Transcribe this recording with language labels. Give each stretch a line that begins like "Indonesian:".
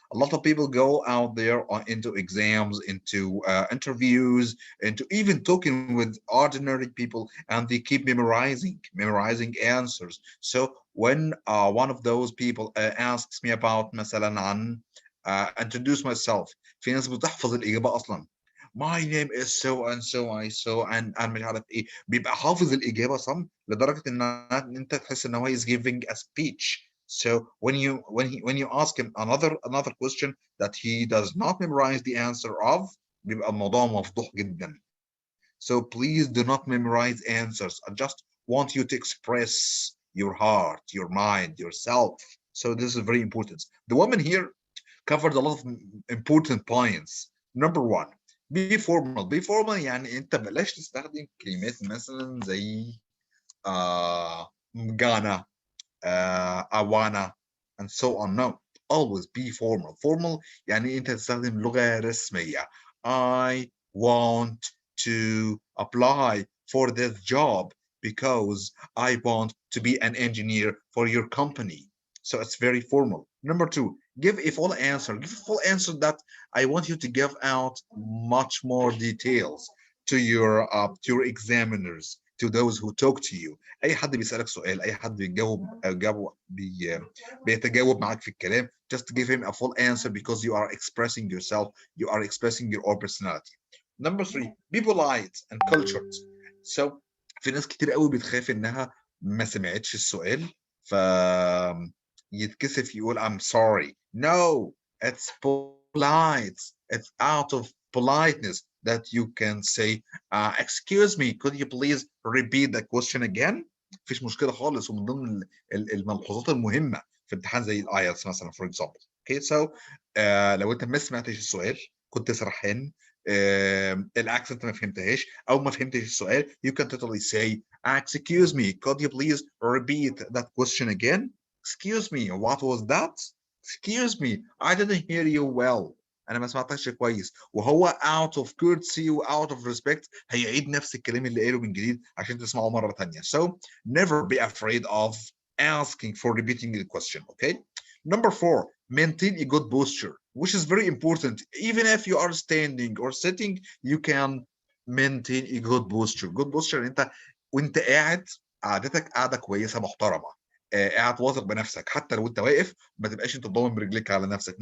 English: A lot of people go out there into exams, into interviews, into even talking with ordinary people, and they keep memorizing answers. So when one of those people asks me about
Arabic: مثلا عن
English: introduce myself,
Arabic: في ناس بتحفظ الإجابة أصلا.
English: My name is so and
Arabic: so and مش عارف ايه، بيبقى حافظ الإجابة صم لدرجة ان انت تحس ان هو
English: is giving a speech. So when you ask him another question that he does not memorize the answer of,
Arabic: بيبقى الموضوع مفضوح جدا.
English: So please do not memorize answers. I just want you to express your heart, your mind, yourself. So this is very important. The woman here covered a lot of important points. Number one, be formal. Be formal
Arabic: يعني انت بلاش تستخدم كلمات مثلا زي gonna,
English: I wanna, and so on. No, always be formal.
Arabic: Formal يعني انت تستخدم لغة رسمية.
English: I want to apply for this job because I want to be an engineer for your company. So it's very formal. Number two, give a full answer. Give a full answer that I want you to give out much more details to your examiners, to those who talk to you.
Arabic: اي حد بيسألك سؤال، اي حد بيتجاوب معاك في الكلام,
English: just give him a full answer because you are expressing yourself, you are expressing your own personality. Number 3, be polite and cultured.
Arabic: So في ناس كتير قوي بتخاف انها ما سمعتش السؤال ف يتكسف يقول
English: I'm sorry. No, it's polite. It's out of politeness that you can say excuse me, could you please repeat the question again.
Arabic: مفيش مشكلة خالص, ومن ضمن الملحوظات المهمة في امتحان زي الايلتس مثلا
English: for example. Okay, so
Arabic: لو انت ما سمعتش السؤال, كنت سرحان, الاكسنت ما فهمتهاش او ما فهمتش السؤال,
English: you can totally say excuse me, could you please repeat that question again. Excuse me, what was that? Excuse me, I didn't hear you well.
Arabic: انا ما سمعتكش كويس. وهو
English: out of courtesy
Arabic: و
English: out of respect
Arabic: هيعيد نفس الكلام اللي قاله من جديد عشان تسمعه مرة تانية.
English: So never be afraid of asking for repeating the question. Okay. Number 4, maintain a good posture, which is very important. Even if you are standing or sitting, you can maintain a good posture.
Arabic: Good posture انت وانت قاعد قعدتك قاعدة كويسة محترمة, قاعد واثق بنفسك. حتى لو انت واقف ما تبقاش انت ضامن برجليك على نفسك.